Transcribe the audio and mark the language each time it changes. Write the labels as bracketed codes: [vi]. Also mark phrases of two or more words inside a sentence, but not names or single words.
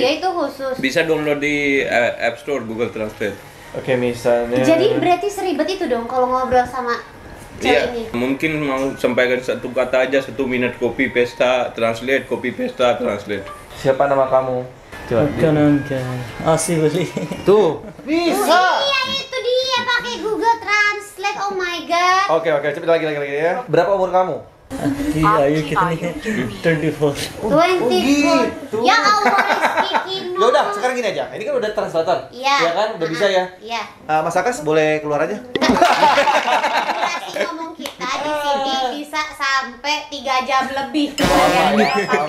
[id] iya itu khusus. bisa download di App Store Google Translate. Oke, misalnya. Jadi berarti seribet itu dong kalau ngobrol sama cewek ini. Mungkin mau sampaikan satu kata aja 1 menit [en] copy paste translate copy paste translate. [id] Siapa nama kamu? Coba. [hi] आपका नाम क्या है? आसिफ अली। [id] Tuh, bisa. Iya itu dia pakai Google Translate. [en] Oh my god. [id] Oke, cepet lagi ya. Berapa umur kamu? [hi] आपकी आयु कितनी है? 24। [id] 24. gitu. Ya Allah Rizky Ya udah, sekarang gini aja. Ini kan udah translator. Iya. Ya kan? Udah bisa ya. Iya. Mas Akas boleh keluar aja? Durasi ngomong kita di sini bisa sampai 3 jam lebih ya, pakai